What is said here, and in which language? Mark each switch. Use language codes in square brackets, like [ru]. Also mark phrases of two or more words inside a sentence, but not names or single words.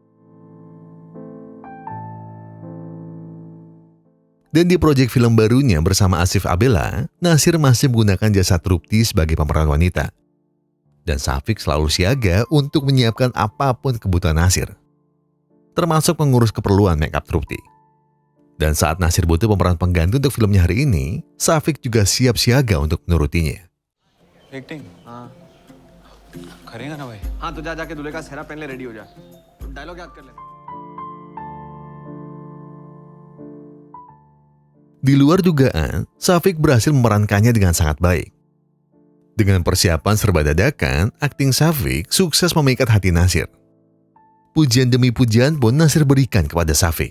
[id] Dan di proyek film barunya bersama Asif Abela, Nasir masih menggunakan jasa Trupti sebagai pemeran wanita. Dan Safik selalu siaga untuk menyiapkan apapun kebutuhan Nasir, termasuk mengurus keperluan make-up Trupti. Dan saat Nasir butuh pemeran pengganti untuk filmnya hari ini, Safik juga siap siaga untuk menurutinya. [hi] एक्टिंग हाँ करेगा ना भाई? हाँ तो जा जाके दूल्हे का सेहरा पहन ले, रेडी हो जा, डायलॉग याद कर ले. [id] Di luar dugaan, Safik berhasil memerankannya dengan sangat baik. Dengan persiapan serba dadakan, akting Safik sukses memikat hati Nasir. Pujian demi pujian pun Nasir berikan kepada Safik.